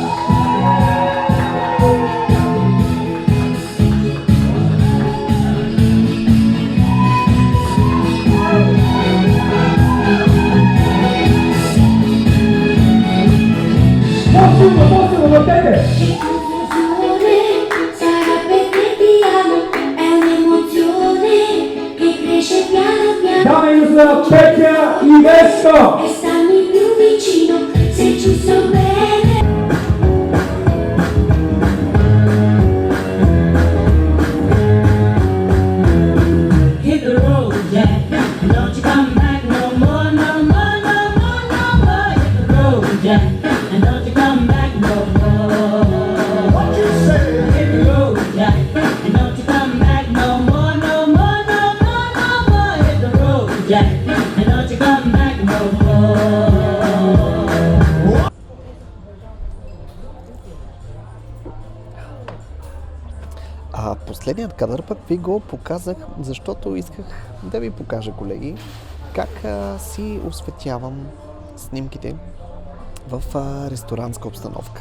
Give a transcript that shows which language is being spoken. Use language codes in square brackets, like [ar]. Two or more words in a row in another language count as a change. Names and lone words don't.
[bg] По-силно, въртете! [it] Sarà perché ti amo, è un'emozione che cresce piano piano [bg] Даме и за Петя и Веско! [it] e stammi più vicino se ci sto bene. [en] Hit the road, Jack. Don't you come back no more, no more, no more, no more. Hit the road, Jack. And don't you come back no more. What you say? Hit the road, Jack. And don't you come back no more, no more, no more, no more. Hit the road, Jack. And don't you come back no more. [bg] Последният кадър пък ви го показах, защото исках да ви покажа, колеги, как си осветявам снимките в ресторантска обстановка.